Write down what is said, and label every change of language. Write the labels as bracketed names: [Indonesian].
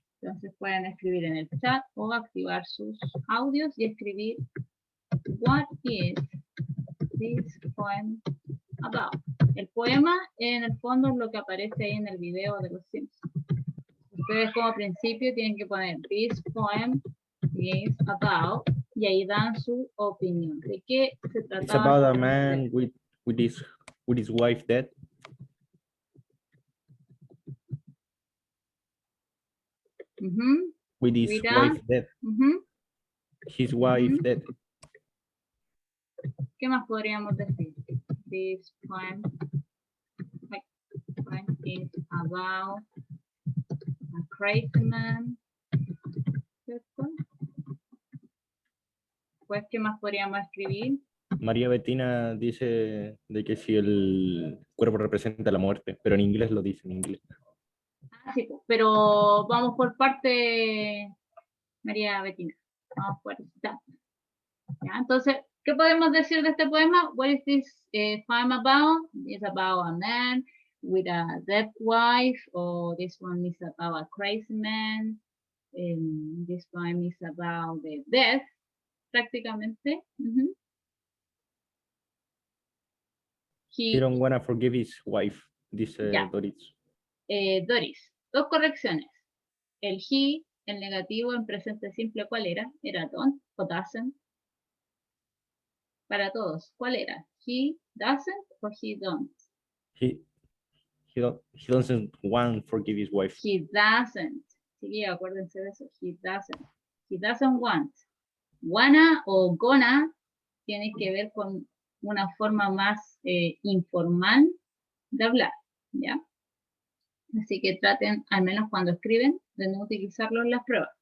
[Spanish] Entonces pueden escribir en el chat o activar sus audios y escribir [English] what is this poem about? [Spanish] El poema en el fondo es lo que aparece ahí en el video de los Simpsons. Ustedes como principio tienen que poner [English] this poem is about [Spanish] y ahí dan su opinión. ¿De qué se trataba? [English] It's about a man with his wife dead. With his wife dead. His wife dead. [Spanish] ¿Qué más podríamos decir? [English] This poem is about a crazy man. [Spanish] ¿Cierto? Pues, ¿qué más podríamos escribir? María Bettina dice de que si el cuerpo representa la muerte, pero en inglés lo dice en inglés. Ah, sí, pero vamos por parte, María Bettina. Vamos por esta. ¿Ya? Entonces, ¿Qué podemos decir de este poema? [English] What is this poem about? It's about a man with a dead wife, or this one is about a crazy man. This poem is about the death, prácticamente. He don't wanna forgive his wife, dice [Spanish] Ya. Doris. Doris, dos correcciones. El he, el negativo en presente simple, ¿cuál era? ¿Era don't o doesn't? Para todos, ¿cuál era? [English] He doesn't o he don't? He doesn't want forgive his wife. He doesn't. [Spanish] Sí, acuérdense de eso. [English] He doesn't. He doesn't want. [Spanish] Wanna o gonna tiene que ver con una forma más informal de hablar, ¿ya? Así que traten, al menos cuando escriben, de no utilizarlo en las pruebas.